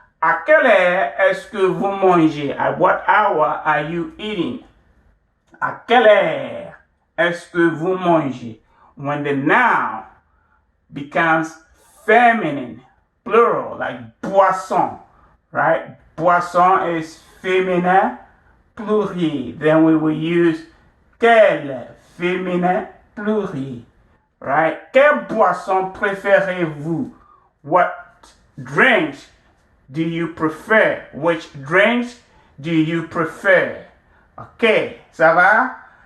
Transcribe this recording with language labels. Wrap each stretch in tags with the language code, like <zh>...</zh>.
<fr>À quelle heure est-ce que vous mangez?</fr> <en>At what hour are you eating?</en> <fr>À quelle heure est-ce que vous mangez?</fr> <en>When the noun becomes feminine, plural, like boisson, right?</en> <fr>Boisson is féminin pluriel.</fr> <en>Then we will use quel féminin pluriel, right?</en> <fr>Quelle boisson préférez-vous?</fr> <en>What drinks do you prefer? Which drinks do you prefer? Okay,</en> <fr>ça va?</fr>